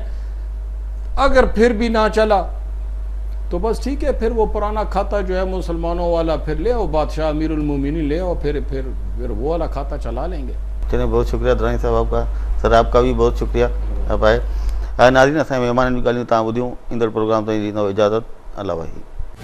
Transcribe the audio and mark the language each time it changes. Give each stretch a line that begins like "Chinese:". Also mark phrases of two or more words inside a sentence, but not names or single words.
Urdu: اگر پھر بھی نہ چلا تو بس ٹھیک ہے پھر وہ پرانا کھاتا جو ہے مسلمانوں والا پھر لے اور بادشاہ امیر المومنین لے اور پھر وہ والا کھاتا چلا لیں گے. چلیں بہت شکریہ درانی صاحب آپ کا. سر آپ کا بھی بہت شکریہ آپ آئے.
Sindhi: ناظرین اساں مہمان بھی ॻाल्हियूं तव्हां ॿुधियूं ईंदड़ प्रोग्राम ताईं ॾींदव इजाज़त. अल्लाह वाहिद.